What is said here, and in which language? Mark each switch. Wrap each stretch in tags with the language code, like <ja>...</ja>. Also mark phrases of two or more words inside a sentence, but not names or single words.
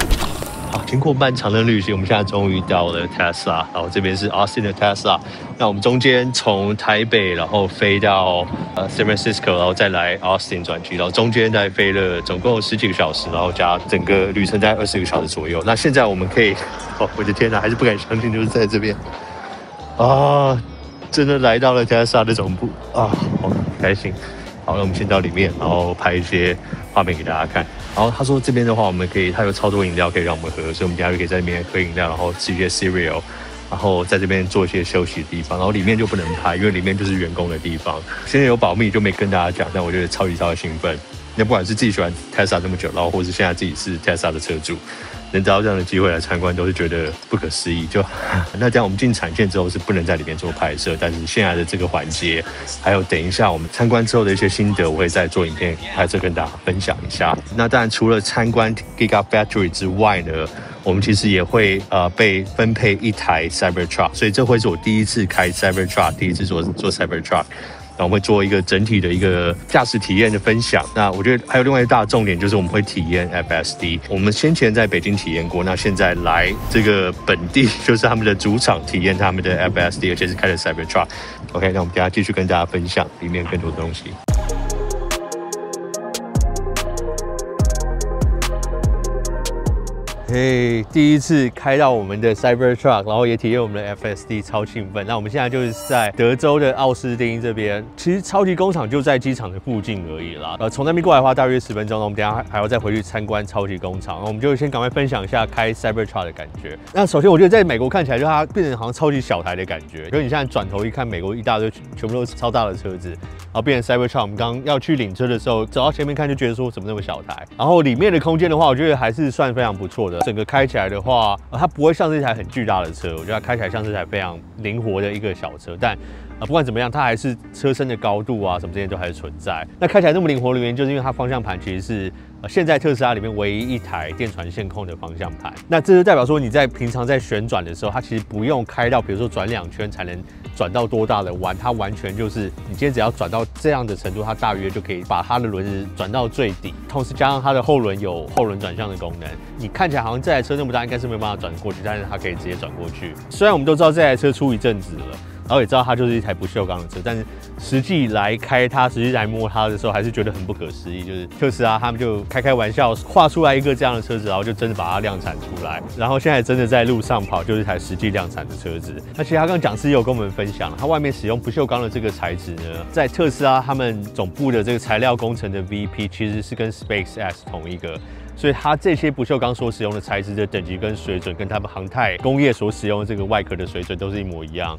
<zh>好，經過漫長的旅行，我們現在終於到了 Tesla， 然後這邊是 Austin 的 Tesla。那我們中間從台北，然後飛到San Francisco， 然後再來 Austin 轉機，然後中間再飛了總共10幾個小時，然後加整個旅程在20個小時左右。那現在我們可以，哦，我的天哪，還是不敢相信，就是在這邊啊，真的來到了 Tesla 的總部啊，好開心。好，那我們先到裡面，然後拍一些畫面給大家看。然後他說這邊的話，我們可以，他有超多飲料可以讓我們喝，所以我們等下就可以在那邊喝飲料，然後吃一些 cereal， 然後在這邊做一些休息的地方。然後裡面就不能拍，因為裡面就是員工的地方。現在有保密就沒跟大家講，但我覺得超級興奮。那不管是自己喜歡 Tesla 這麼久，然後或是現在自己是 Tesla 的車主，能得到這樣的機會來參觀，都是覺得不可思議。就那這樣，我們進產線之後是不能在裡面做拍攝，但是現在的這個環節，還有等一下我們參觀之後的一些心得，我會再做影片拍攝跟大家分享一下。那當然，除了參觀 Gigafactory 之外呢，我們其實也會被分配一台 Cybertruck， 所以這會是我第一次開 Cybertruck， 第一次做 Cybertruck。然後我們會做一個整體的一個駕駛體驗的分享。那我覺得還有另外一大重點就是我們會體驗 FSD。我們先前在北京體驗過，那現在來這個本地就是他們的主場體驗他們的 FSD， 而且是開的 Cybertruck。OK， 那我們等一下繼續跟大家分享裡面更多的東西。嘿，第一次開到我們的 Cybertruck， 然後也體驗我們的 FSD， 超興奮。那我們現在就是在德州的奧斯汀這邊，其實超級工廠就在機場的附近而已啦。從那邊過來的話大約10分鐘，我們等一下還要再回去參觀超級工廠。我們就先趕快分享一下開 Cybertruck 的感覺。那首先我覺得在美國看起來就它變成好像超級小台的感覺，就是你現在轉頭一看，美國一大堆全部都是超大的車子，然後變成 Cybertruck。我們剛要去領車的時候，走到前面看就覺得說怎麼那麼小台。然後裡面的空間的話，我覺得還是算非常不錯的。整個開起來的話，它不會像是一台很巨大的車，我覺得它開起來像是一台非常靈活的一個小車。但不管怎麼樣，它還是車身的高度啊什麼這些都還是存在。那開起來那麼靈活的原因，就是因為它方向盤其實是現在特斯拉裡面唯一一台電傳線控的方向盤。那這就代表說你在平常在旋轉的時候，它其實不用開到比如說轉2圈才能轉到多大的彎，它完全就是你今天只要轉到這樣的程度，它大約就可以把它的輪子轉到最底。同時加上它的後輪有後輪轉向的功能，你看起來好像這台車那麼大，應該是沒有辦法轉過去，但是它可以直接轉過去。雖然我們都知道這台車出一陣子了，然後也知道它就是一台不鏽鋼的車，但是實際來開它，實際來摸它的時候，還是覺得很不可思議。就是特斯拉他們就開玩笑畫出來一個這樣的車子，然後就真的把它量產出來，然後現在真的在路上跑，就是一台實際量產的車子。那其實他剛講師也有跟我們分享，它外面使用不鏽鋼的這個材質呢，在特斯拉他們總部的這個材料工程的 VP 其實是跟 SpaceX 同一個。所以它這些不鏽鋼所使用的材質的等級跟水準，跟他們航太工業所使用的這個外殼的水準都是一模一樣。</zh>